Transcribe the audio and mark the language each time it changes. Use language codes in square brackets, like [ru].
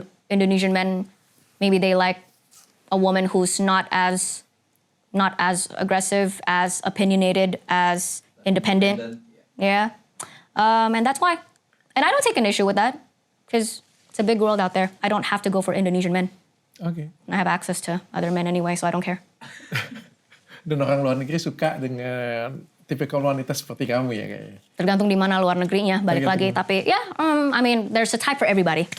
[en] Indonesian men, maybe they like a woman who's not as aggressive, as opinionated, as independent. Yeah. And that's why. And I don't take an issue with that because it's a big world out there. I don't have to go for Indonesian men. [id] Oke. [en] I have access to other men anyway, so I don't care. [id] Dan orang luar negeri suka dengan tipikal wanita seperti kamu ya kayaknya. Tergantung di mana luar negerinya, balik lagi. Tapi ya, [en] I mean, there's a type for everybody.